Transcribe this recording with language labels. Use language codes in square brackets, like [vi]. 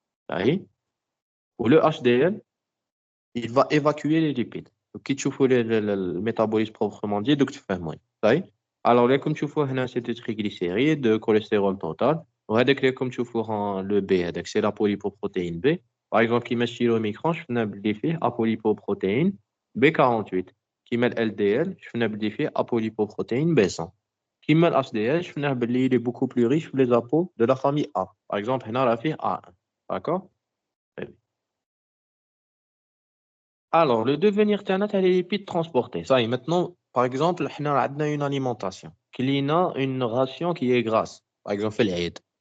[ar] صحيح؟ [fr] Ou le HDL, il va évacuer les lipides. [ar] كي تشوفوا [fr] le métabolisme proprement dit, [ar] دوك تفهموا. صحيح؟ [fr] Alors, là, comme tu vois, c'est des triglycérides, de cholestérol total. [ar] وهذاك اللي [fr] comme [ar] تشوفوه [fr] le B, [ar] هذاك [fr] c'est la polypoprotéine B. Par exemple, [ar] كيما الشيلوميكرون شفنا بلي فيه apolipoprotéine B48. كيما ال LDL شفنا بلي فيه apolipoprotéine B100. كيما ال HDL شفنا بلي [fr] il est beaucoup plus riche que les apos de la famille A. Par exemple, [ar] هنا راه فيه [fr] A1. D'accord? Alors, le devenir [ar] تاعنا تاع [fr] les lipides transportés. Ça y est, maintenant, par exemple, [ar] حنا عندنا [fr] une alimentation. Qu'il y a une ration qui est grasse. Par exemple, العيد.